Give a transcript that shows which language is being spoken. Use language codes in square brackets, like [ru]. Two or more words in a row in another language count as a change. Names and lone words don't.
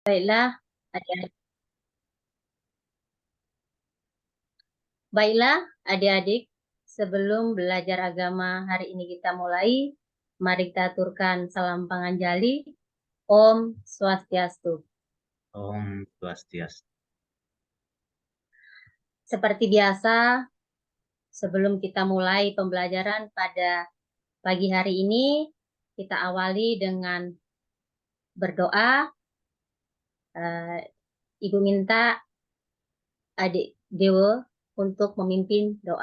[id] Baiklah, adik-adik. Baiklah, adik-adik. Sebelum belajar agama hari ini kita mulai, mari kita aturkan salam panganjali. [ban] Om Swastiastu. Om Swastiastu. [id] Seperti biasa, sebelum kita mulai pembelajaran pada pagi hari ini, kita awali dengan berdoa. Ibu minta adik Dewo untuk memimpin doa.